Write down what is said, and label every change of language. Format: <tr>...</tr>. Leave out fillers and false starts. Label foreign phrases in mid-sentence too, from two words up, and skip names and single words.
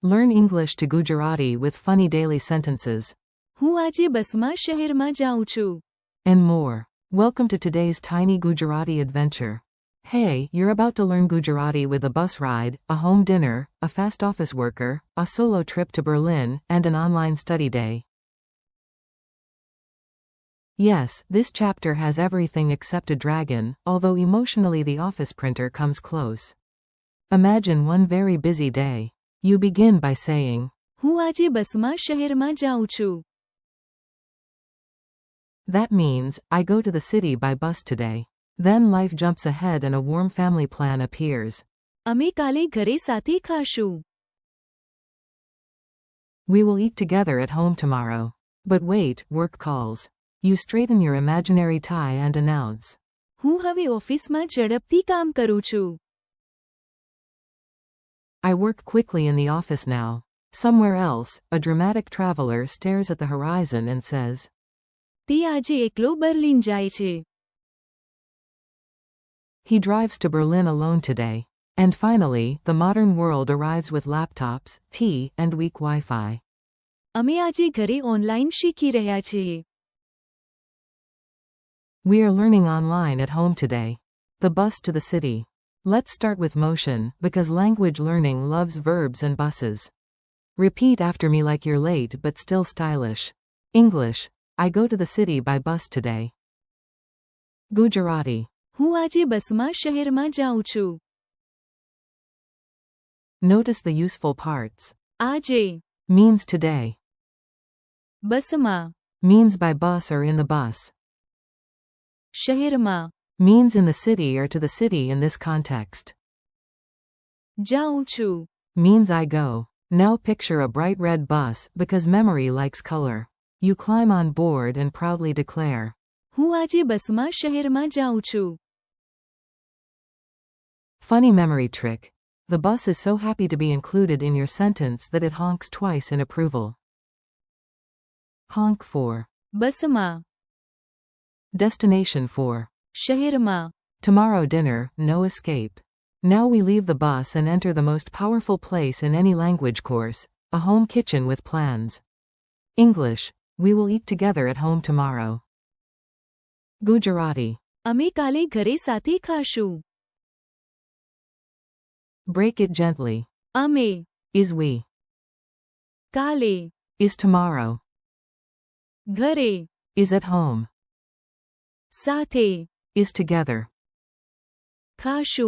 <en>Learn English to Gujarati with funny daily sentences.</en> <gu>હું આજે બસમાં શહેરમાં જાઉં છું.</gu> <en>And more. Welcome to today's tiny Gujarati adventure. Hey, you're about to learn Gujarati with a bus ride, a home dinner, a fast office worker, a solo trip to Berlin, and an online study day. Yes, this chapter has everything except a dragon, although emotionally the office printer comes close. Imagine one very busy day. You begin by saying,</en> <gu>હું આજે બસમાં શહેરમાં જાઉં છું.</gu> <en>That means, I go to the city by bus today. Then life jumps ahead and a warm family plan appears.</en> <gu>અમે કાલે ઘરે સાથે ખાશું.</gu> <en>We will eat together at home tomorrow. But wait, work calls. You straighten your imaginary tie and announce.</en> <gu>હું હવે ઓફિસમાં ઝડપથી કામ કરું છું.</gu> <en>I work quickly in the office now. Somewhere else, a dramatic traveler stares at the horizon and says,</en> <gu>તે આજે એકલો બર્લિન જાય છે.</gu> <en>He drives to Berlin alone today. And finally, the modern world arrives with laptops, tea, and weak Wi-Fi.</en> <gu>અમે આજે ઘરે ઓનલાઈન શીખી રહ્યા છીએ.</gu> <en>We are learning online at home today. The bus to the city. Let's start with motion, because language learning loves verbs and buses. Repeat after me like you're late but still stylish. English. I go to the city by bus today. Gujarati.</en> <gu>હું આજે બસમાં શહેરમાં જાઉં છું.</gu> <en>Notice the useful parts.</en> <gu>આજે</gu> <en>Means today.</en> <gu>બસમાં</gu> <en>Means by bus or in the bus.</en> <gu>શહેરમાં</gu> <en>Means in the city or to the city in this context.</en> <gu>જાઉં છું.</gu> <en>Means I go. Now picture a bright red bus, because memory likes color. You climb on board and proudly declare,</en> <gu>હું આજે બસમાં શહેરમાં જાઉં છું.</gu> <en>Funny memory trick. The bus is so happy to be included in your sentence that it honks twice in approval. Honk for.</en> <gu>બસમાં</gu> <en>Destination for.</en> <gu>શહેરમાં</gu> <en>Tomorrow dinner, no escape. Now we leave the bus and enter the most powerful place in any language course, a home kitchen with plans. English. We will eat together at home tomorrow. Gujarati.</en> <gu>અમે કાલે ઘરે સાથે ખાશું.</gu> <en>Break it gently.</en> <gu>અમે</gu> <en>Is we.</en> <gu>કાલે</gu> <en>Is tomorrow.</en> <gu>ઘરે</gu> <en>Is at home.</en> <gu>સાથે</gu> <en>Is together.</en> <gu>ખાશું.</gu>